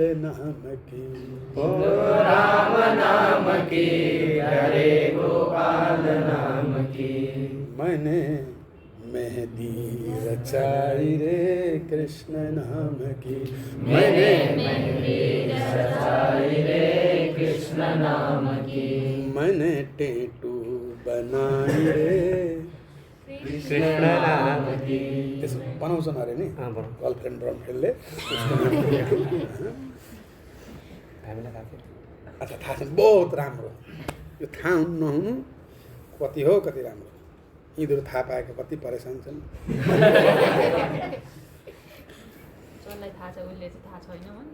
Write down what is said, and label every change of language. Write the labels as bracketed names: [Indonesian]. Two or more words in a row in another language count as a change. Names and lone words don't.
[Hindi] नाम की, ओ राम नाम की प्यारे गोपाल नाम की, मैंने मेहंदी रचाई रे कृष्ण नाम की, मैंने मेहंदी रचाई रे कृष्ण नाम की, मैंने टेटू बनाई रे कृष्ण नाम की। [Nepali] त्यसो बनाउँछन् अरे नि गर्लफ्रेन्ड बर्लफ्रेन्डले अच्छा थाहा छैन, बहुत राम्रो यो थाहा नहुनु कति हो कति राम्रो, यिनीहरू थाहा पाएको कति परेशान छन्। थाहा छ उसले चाहिँ थाहा छैन